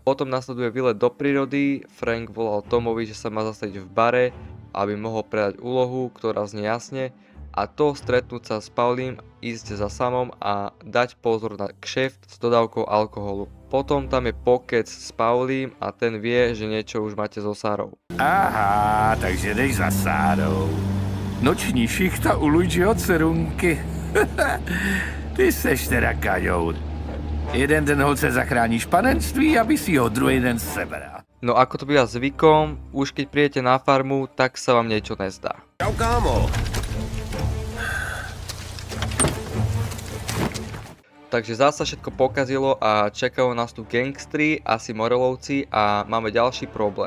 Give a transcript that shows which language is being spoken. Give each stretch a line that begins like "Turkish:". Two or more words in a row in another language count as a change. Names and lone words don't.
Slovak: Potom nasleduje výlet do prírody, Frank volal Tomovi, že sa má zastaviť v bare, aby mohol predať úlohu, ktorá znie jasne, a to stretnúť sa s Paulim, ísť za Samom a dať pozor na kšeft s dodávkou alkoholu. Potom tam je pokec s Paulim a ten vie, že niečo už máte so Sárou.
Czech: Aha, takže jdeš za Sárou. Noční šichta u Luigiho dcerunky. Ty seš teda kaňout. Jeden den holce zachráníš panenství, aby si ho druhý den sebral.
Slovak: No ako to býva zvykom, už keď prídete na farmu, tak sa vám niečo nezdá. Čau, kámo. Takže zase všetko pokazilo a čakajú nás tu gangstri, asi morelovci a máme ďalší problém.